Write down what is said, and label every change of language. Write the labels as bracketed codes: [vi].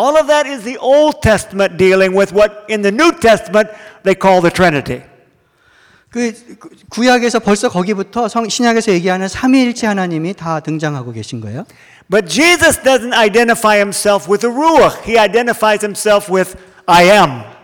[en] All of that is the Old Testament dealing with what in the New Testament they call the Trinity. [ko] 그 구약에서 벌써 거기부터 신약에서 얘기하는 삼위일체 하나님이 다 등장하고 계신 거예요. [en] But Jesus doesn't identify himself with the ruach. He identifies himself with I am.